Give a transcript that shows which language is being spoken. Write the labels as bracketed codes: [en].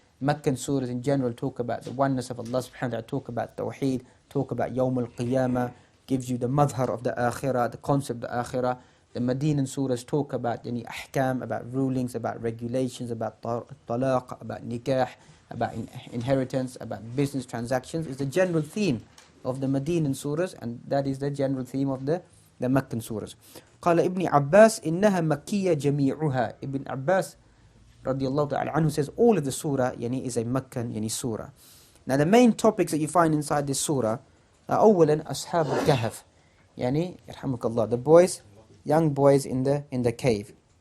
[en] Meccan surahs in general talk about the oneness of Allah subhanahu wa ta'ala, talk about Tawheed, talk about Yawm al-Qiyamah, gives you the madhar of the Akhirah, the concept of the Akhirah. The Medinan surahs talk about ahkam, about rulings, about regulations, about talaq, about nikah, about inheritance, about business transactions. It's the general theme of the Medinan surahs, and that is the general theme of the Meccan surahs. [ar] قال ابن عباس إنها مكية جميعها. [en] Ibn Abbas radiallahu ta'ala anhu says all of the surah is a Meccan surah. Now the main topics that you find inside this surah are [ar] أولا أصحاب الكهف, يرحمك الله, [en] the boys, young boys in the cave.